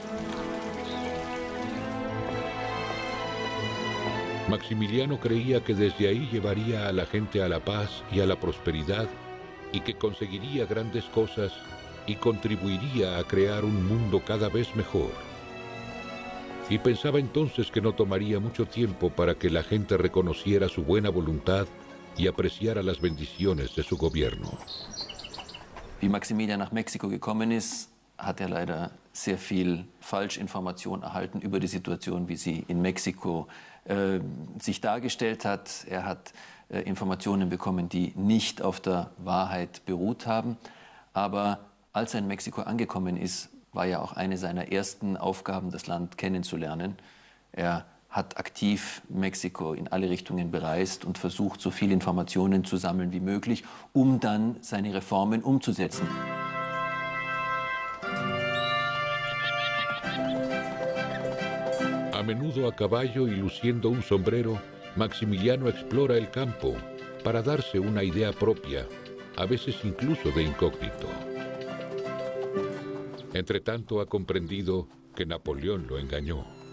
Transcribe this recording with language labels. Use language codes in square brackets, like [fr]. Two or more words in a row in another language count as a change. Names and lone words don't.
[es] Maximiliano creía que desde ahí llevaría a la gente a la paz y a la prosperidad, y que conseguiría grandes cosas y contribuiría a crear un mundo cada vez mejor. Y pensaba entonces que no tomaría mucho tiempo para que la gente reconociera su buena voluntad y apreciara las bendiciones de su gobierno. [de] Wie Maximilian nach Mexiko gekommen ist, hat er leider sehr viel Falschinformation erhalten über die Situation, wie sie in Mexiko sich dargestellt hat. Er hat Informationen bekommen, die nicht auf der Wahrheit beruht haben. Aber als er in Mexiko angekommen ist, war ja auch eine seiner ersten Aufgaben, das Land kennenzulernen. Er hat aktiv Mexiko in alle Richtungen bereist und versucht, so viele Informationen zu sammeln wie möglich, um dann seine Reformen umzusetzen. [es] A menudo a caballo y luciendo un sombrero, Maximiliano explora el campo para darse una idea propia, a veces incluso de incógnito. Entretanto ha comprendido que Napoleón lo engañó.